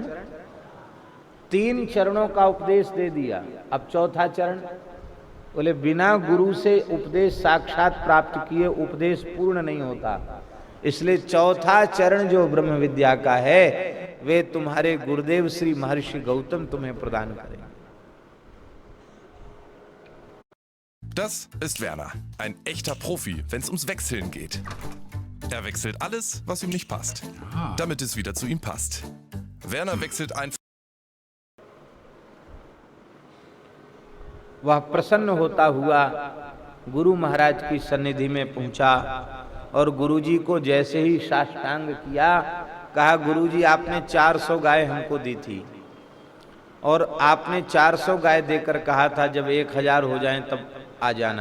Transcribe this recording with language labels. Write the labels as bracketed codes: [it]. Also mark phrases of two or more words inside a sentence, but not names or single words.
[hi] 3 चरणों का उपदेश दे दिया, अब चौथा चरण। बोले बिना गुरु से उपदेश साक्षात प्राप्त किए उपदेश पूर्ण नहीं होता, इसलिए चौथा चरण जो ब्रह्म विद्या का है वे तुम्हारे गुरुदेव श्री महर्षि गौतम तुम्हें प्रदान करेंगे। [de] Das ist Werner, ein echter Profi, wenn es ums Wechseln geht. Er wechselt alles, was ihm nicht passt, damit es wieder zu ihm passt. Werner wechselt einfach. [hi] वह प्रसन्न होता हुआ गुरु महाराज की सन्निधि में पहुंचा और गुरुजी को जैसे ही साष्टांग किया, कहा, गुरुजी आपने 400 गाय हमको दी थी और आपने 400 गाय देकर कहा था जब 1000 हो जाएं तब आ जाना।